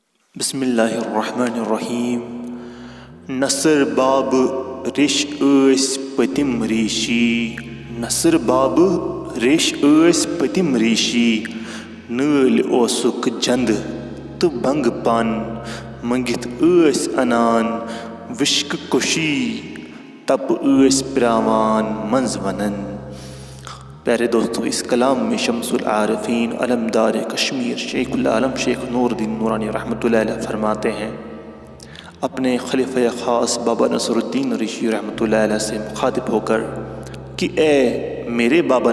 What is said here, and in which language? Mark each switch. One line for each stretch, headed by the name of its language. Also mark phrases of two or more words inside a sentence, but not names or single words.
Arabic: بسم اللہ الرحمن الرحیم
Kashmiri: نصر باب ریش پتم ریشی نصر باب ریش پتم ریشی نٲلۍ اوسُکھ جند تہٕ بنگ پن منگِتھ انان وشکہٕ کشی تپ پراوان منز ونن۔
Urdu: پیارے دوستو، اس کلام میں شمس العارفین علمدار کشمیر شیخ العالم شیخ نور الدین نورانی رحمۃ اللہ علیہ فرماتے ہیں، اپنے خلیفہ خاص بابا نصر الدین ریشی رحمۃ اللہ علیہ سے مخاطب ہو کر کہ اے میرے بابا